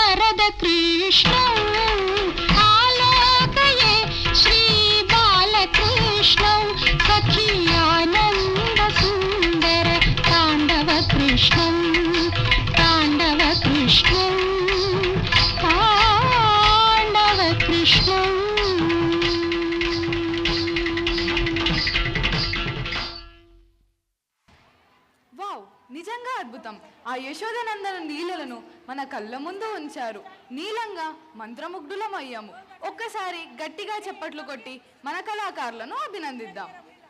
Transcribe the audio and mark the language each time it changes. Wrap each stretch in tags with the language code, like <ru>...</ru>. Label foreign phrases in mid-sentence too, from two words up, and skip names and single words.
<sa>कृष्णं आलोकये श्रीबालकृष्णं सखी आनन्दसुन्दर ताण्डवकृष्णं ताण्डवकृष्णं ताण्डवकृष्णम्</sa> <te>వావ్, నిజంగా అద్భుతం. ఆ యశోదనందన లీలలను మన కళ్ళ ముందు ఉంచారు. నీలంగా మంత్రముగ్ధులం అయ్యాము. ఒక్కసారి గట్టిగా చప్పట్లు కొట్టి మన కళాకారులను అభినందిద్దాం.</te>